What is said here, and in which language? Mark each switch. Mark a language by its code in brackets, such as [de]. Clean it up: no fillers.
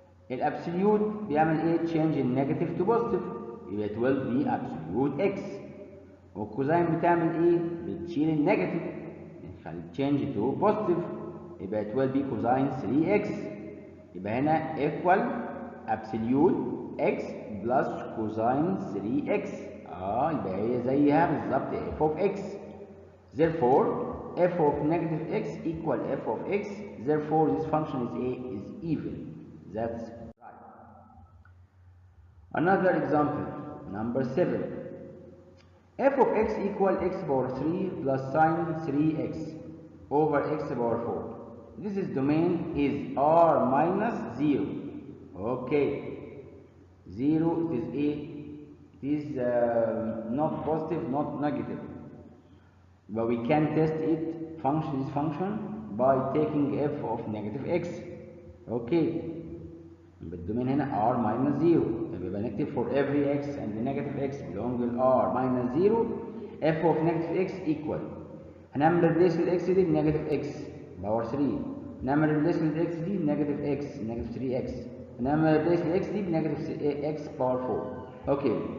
[ar] الابسوليوت بيعمل ايه؟ [en] change النيجاتيف to positive، يبقى it will be absolute x. [ar] والكوزاين بتعمل ايه؟ بتشيل النيجاتيف بنخلي [en] change to positive، يبقى it will be cosine 3x. يبقى هنا equal absolute x plus cosine 3x. [ar] يبقى هي زيها بالظبط f of x. [en] Therefore f of negative x equal f of x. Therefore this function is even. That's right. Another example, number 7. f of x equal x power 3 plus sine 3x over x power 4. This is domain is r minus 0. Okay, 0 is a is not positive, not negative, but we can test it this function by taking f of negative x. Okay, [ar] بالدومين هنا [en] r minus 0، [ar] يبقى نكتب [en] for every x and the negative x belong to r minus 0 f of negative x equal، هنعمل replace الاكس دي بنيجاتيف x power 3، نعمل replace الاكس دي بنيجاتيف x negative 3x، [ar] انما replace الاكس دي بنيجاتيف اكس باور 4. اوكي.